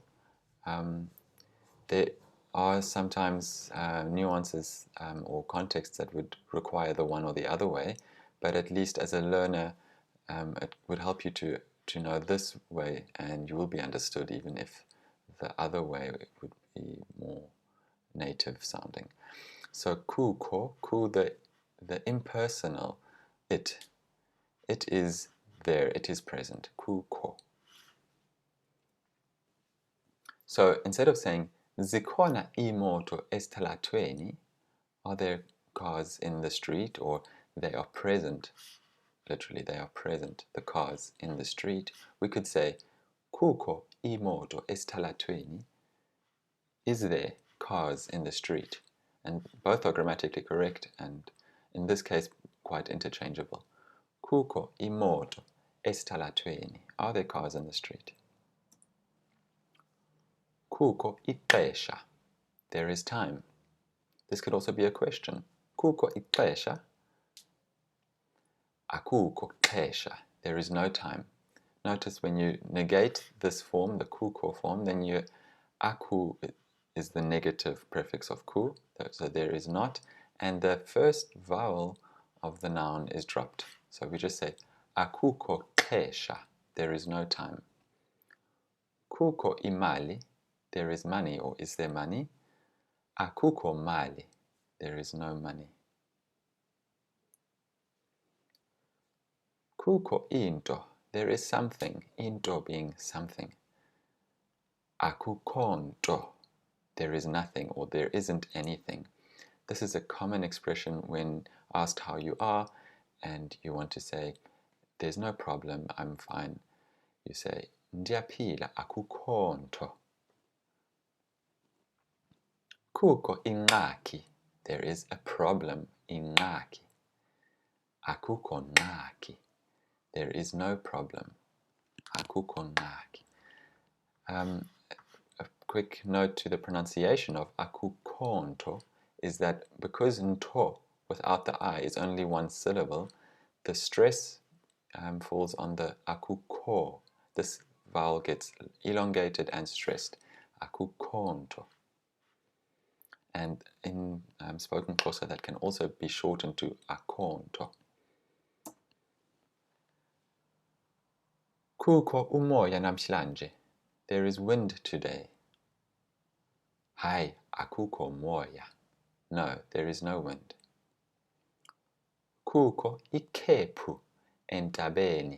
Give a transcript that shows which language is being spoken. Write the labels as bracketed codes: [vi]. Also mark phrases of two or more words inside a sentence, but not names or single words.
[en] There are sometimes nuances or contexts that would require the one or the other way, but at least as a learner, it would help you to know this way, and you will be understood even if the other way would be more native sounding. So kuko, the impersonal, it is there, it is present, kuko. So instead of saying [xh] zikhona imoto esitalatweni, [en] are there cars in the street, or they are present, literally they are present, the cars in the street, we could say [xh] kukho imoto esitalatweni, [en] is there cars in the street? And both are grammatically correct, and in this case quite interchangeable. [xh] Kukho imoto esitalatweni, [en] are there cars in the street? [xh] Kukho ixesha, [en] there is time. This could also be a question. [xh] Kukho ixesha? Akukho xesha, [en] there is no time. Notice when you negate this form, the kukho form, then you aku is the negative prefix of ku, so there is not, and the first vowel of the noun is dropped. So we just say [xh] akukho xesha, [en] there is no time. [xh] Kukho imali, [en] there is money, or is there money? [xh] Akukho mali, [en] there is no money. [xh] Kukho into, [en] there is something, into being something. [xh] Akukho nto, [en] there is nothing, or there isn't anything. This is a common expression when asked how you are and you want to say, there's no problem, I'm fine. You say, [xh] ndiyaphila, akukho nto. Kukho ingxaki, [en] there is a problem, [xh] ingxaki. Akukho ngxaki, [en] there is no problem. [xh] Akukho ngxaki. [en] A quick note to the pronunciation of [xh] akukho nto [en] is that because nto without the I is only one syllable, the stress falls on the akukho. This vowel gets elongated and stressed. [xh] Akukho nto. [en] And in spoken Xhosa, that can also be shortened to [xh] akukho nto. Kukho umoya namhlanje. [en] There is wind today. [xh] Hayi, akukho moya. [en] No, there is no wind. [xh] Kukho ikhephu entabeni.